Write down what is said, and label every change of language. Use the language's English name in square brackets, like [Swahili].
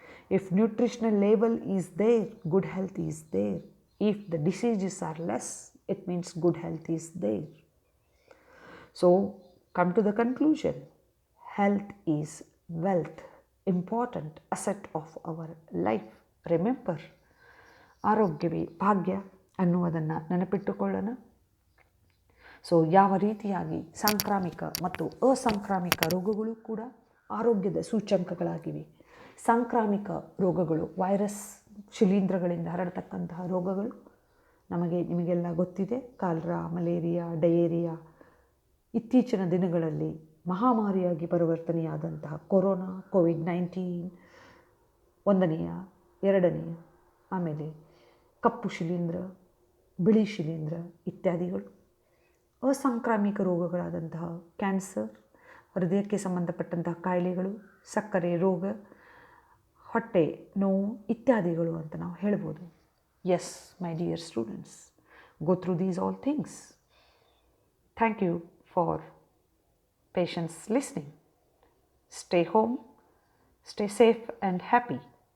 [English] If nutritional level is there, good health is there. If the diseases are less, it means good health is there. So come to the conclusion, health is wealth, important asset of our life. Remember, [Kannada] ಆರೋಗ್ಯವೇ ಭಾಗ್ಯ ಅನ್ನುವುದನ್ನು ನೆನಪಿಟ್ಟುಕೊಳ್ಳೋಣ. So ಯಾವ ರೀತಿಯಾಗಿ ಸಾಂಕ್ರಾಮಿಕ ಮತ್ತು ಅಸಾಂಕ್ರಾಮಿಕ ರೋಗಗಳು ಕೂಡ ಆರೋಗ್ಯದ ಸೂಚ್ಯಂಕಗಳಾಗಿವೆ. ಸಾಂಕ್ರಾಮಿಕ ರೋಗಗಳು ವೈರಸ್ ಶಿಲೀಂಧ್ರಗಳಿಂದ ಹರಡತಕ್ಕಂತಹ ರೋಗಗಳು ನಿಮಗೆಲ್ಲ ಗೊತ್ತಿದೆ. ಕಾಲರಾ, ಮಲೇರಿಯಾ, ಡಯೇರಿಯಾ, ಇತ್ತೀಚಿನ ದಿನಗಳಲ್ಲಿ ಮಹಾಮಾರಿಯಾಗಿ ಪರಿವರ್ತನೆಯಾದಂತಹ ಕೊರೋನಾ, ಕೋವಿಡ್-19 ಒಂದನೆಯ, ಎರಡನೆಯ, ಆಮೇಲೆ ಕಪ್ಪು ಶಿಲೀಂಧ್ರ, ಬಿಳಿ ಶಿಲೀಂಧ್ರ ಇತ್ಯಾದಿಗಳು. ಅಸಾಂಕ್ರಾಮಿಕ ರೋಗಗಳಾದಂತಹ ಕ್ಯಾನ್ಸರ್, ಹೃದಯಕ್ಕೆ ಸಂಬಂಧಪಟ್ಟಂತಹ ಕಾಯಿಲೆಗಳು, ಸಕ್ಕರೆ ರೋಗ, ಹೊಟ್ಟೆ ನೋವು ಇತ್ಯಾದಿಗಳು ಅಂತ ನಾವು ಹೇಳ್ಬೋದು. [English] Yes, my dear students, go through these all things. Thank you for patience listening. Stay home, stay safe and happy.